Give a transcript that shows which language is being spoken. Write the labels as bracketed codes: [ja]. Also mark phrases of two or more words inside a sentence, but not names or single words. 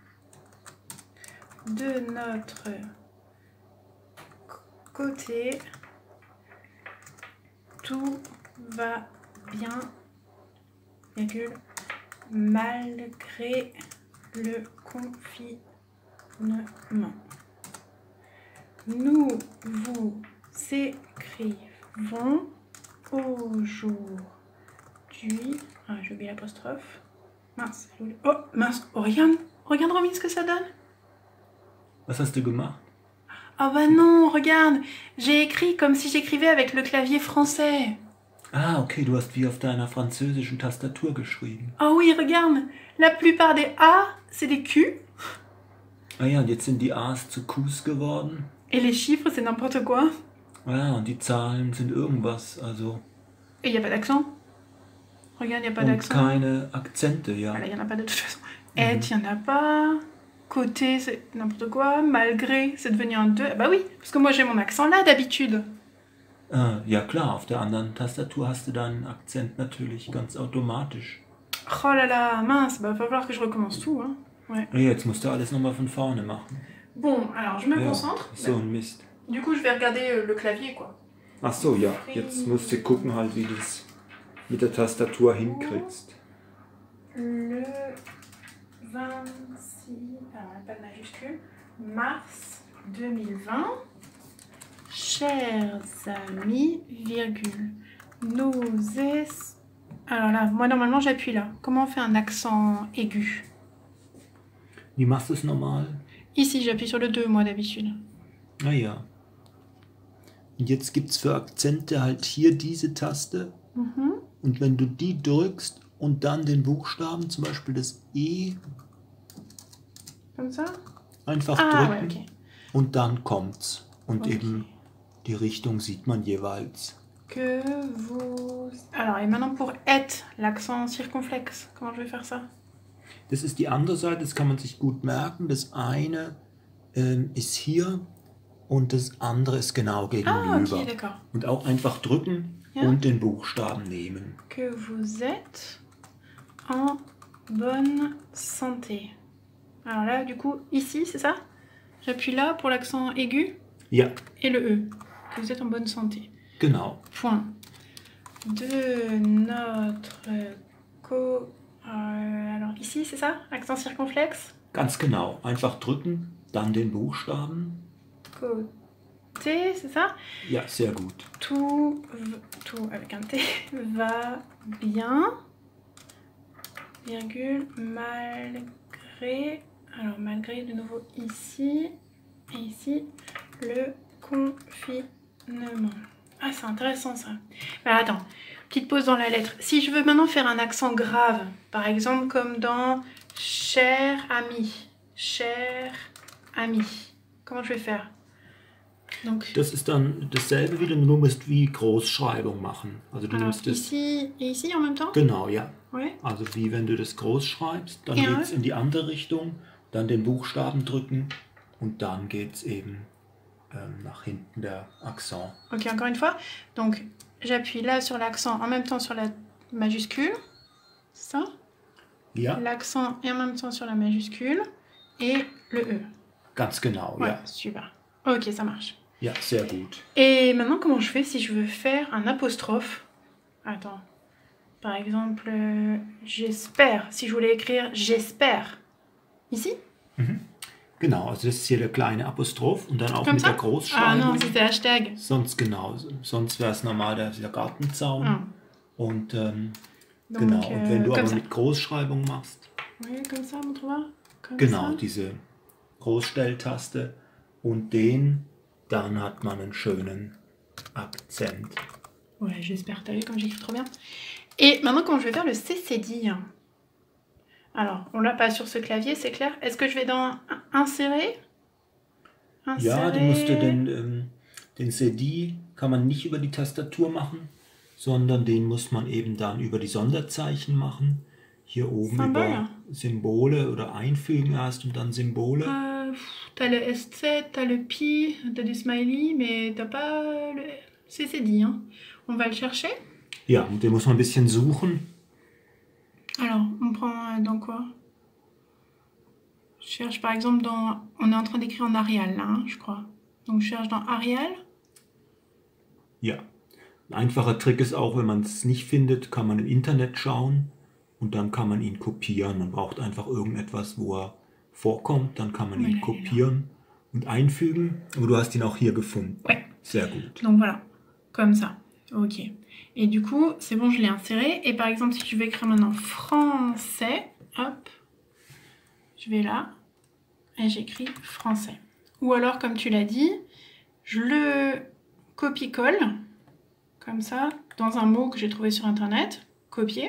[fr] De notre côté, tout va bien, virgule, malgré le confinement. Nous vous écrivons aujourd'hui. Ah, j'ai oublié l'apostrophe. Mince. Oh, mince. Oh, regarde. Regarde, Romy, ce que ça donne. [de] Was hast du gemacht? [fr] Oh bah non, regarde. J'ai écrit comme si j'écrivais avec le clavier français. [de] Ah, okay, du hast wie auf deiner französischen Tastatur geschrieben. [fr] Oh oui, regarde. La plupart des A, c'est des Q. [de] Ah ja, und jetzt sind die A's zu Q's geworden. [fr] Et les chiffres, c'est n'importe quoi. [de] Ja, und die Zahlen sind irgendwas, also. [fr] Et il n'y a pas d'accent. Regarde, il n'y a pas [de] Und [fr] d'accent. [de] keine Akzente, ja. [fr] Voilà, il n'y en a pas de toute façon. Et il n'y en a pas. Côté, c'est n'importe quoi. Malgré, c'est devenu un 2. Bah oui, parce que moi j'ai mon accent là d'habitude. [de] Ja klar, auf der anderen Tastatur hast du deinen Akzent natürlich ganz automatisch. [fr] Oh là là, mince, bah va falloir que je recommence tout. Hein. Ouais. [de] Ja, jetzt musst du alles nochmal von vorne machen. [fr] Bon, alors je me concentre. [de] So ein Mist. [fr] Du coup, je vais regarder le clavier quoi. [de] Ach so, ja, jetzt musst du gucken halt, wie du es mit der Tastatur hinkriegst. [fr] Le 26, alors pas de majuscule, mars 2020. Chers amis, virgule, nous Alors là, moi normalement j'appuie là. Comment on fait un accent aigu? [de] Wie machst du es normal? [fr] Ici, j'appuie sur le 2, moi d'habitude. [de] Ah ja. Und jetzt gibt es für Akzente halt hier diese Taste. Mhm. Und wenn du die drückst und dann den Buchstaben, zum Beispiel das E, [fr] Comme ça? [de] einfach [fr] Ah, [de] drücken [fr] ouais, ok. [de] und dann kommt's. Und [fr] Ok. [de] eben die Richtung sieht man jeweils. [fr] Que vous... Alors, et maintenant pour être, l'accent circonflexe. Comment je vais faire ça? [de] Das ist die andere Seite, das kann man sich gut merken. Das eine ist hier und das andere ist genau [fr] Ah, [de] gegenüber. [fr] ok, d'accord. [de] Und auch einfach drücken Ja. und den Buchstaben nehmen. [fr] Que vous êtes en bonne santé. Alors là, du coup, ici, c'est ça? J'appuie là pour l'accent aigu [de] Ja, [fr] et le E. Que vous êtes en bonne santé. [de] genau. [fr] Point. De notre alors ici, c'est ça? Accent circonflexe? [de] Ganz genau. Einfach drücken, dann den Buchstaben. [fr] Côté, c'est ça? [de] Ja, sehr gut. [fr] Tout avec un T va bien. Virgule, malgré. Alors, malgré de nouveau ici. Et ici, le confinement. Ah, c'est intéressant ça. Alors, attends, petite pause dans la lettre. Si je veux maintenant faire un accent grave, par exemple comme dans cher ami. Cher ami. Comment je vais faire? Donc, [de] Das ist dann dasselbe wieder, nur du musst wie Großschreibung machen. Also du [fr] alors, [de] nimmst das. [fr] ici et ici en même temps? [de] Genau, ja. [fr] Ouais. [de] Also wie wenn du das groß schreibst, dann Ja. geht es in die andere Richtung, dann den Buchstaben drücken und dann geht es eben nach hinten der Akzent. [fr] Ok, encore une fois. Donc, j'appuie là sur l'accent en même temps sur la majuscule. C'est ça? [de] Ja, [fr] L'accent et en même temps sur la majuscule. Et le E. [de] ganz genau, [fr] Ouais, [de] ja. [fr] super. Ok, ça marche. [de] Ja, sehr gut. [fr] Et maintenant, comment je fais si je veux faire un apostrophe? Attends. Par exemple, j'espère. Si je voulais écrire j'espère. Ici? [de] Genau, also das ist hier der kleine Apostroph und dann auch [fr] Comme [de] mit [fr] ça? [de] der [fr] Ah [de] Großschreibung. [fr] non, c'était hashtag. [de] Sonst genau, sonst wäre es normal der Gartenzaun. [fr] Ah. [de] Und [fr] Donc, [de] genau, und wenn du [fr] comme [de] aber [fr] ça. [de] mit Großschreibung machst, [fr] Oui, comme ça, montre-moi. Comme [de] genau, [fr] ça. [de] diese Großstelltaste und den, dann hat man einen schönen Akzent. [fr] Ouais, j'espère. T'as vu comme j'écris trop bien. Et maintenant, comment je vais faire le CCD? Alors, on l'a pas sur ce clavier, c'est clair. Est-ce que je vais dans insérer? [de] Ja, du musst den CD kann man nicht über die Tastatur machen, sondern den muss man eben dann über die Sonderzeichen machen. Hier oben Symbole. über Symbole oder einfügen erst und dann Symbole. [fr] T'as le S7, t'as le Pi, t'as du smiley, mais t'as pas le CCD. Hein. On va le chercher. [de] Ja, und den muss man ein bisschen suchen. [fr] Alors, on prend dans quoi? Je cherche par exemple dans... On est en train d'écrire en Arial là, hein, je crois. Donc je cherche dans Arial. [de] Ja, ein einfacher Trick ist auch, wenn man es nicht findet, kann man im Internet schauen und dann kann man ihn kopieren. Man braucht einfach irgendetwas, wo er vorkommt, dann kann man ihn kopieren und einfügen. Aber du hast ihn auch hier gefunden. [fr] Ouais. [de] Sehr gut. [fr] Donc voilà, comme ça. Ok. Et du coup, c'est bon, je l'ai inséré. Et par exemple, si je veux écrire maintenant français, hop, je vais là et j'écris français. Ou alors, comme tu l'as dit, je le copie-colle, comme ça, dans un mot que j'ai trouvé sur internet, copier.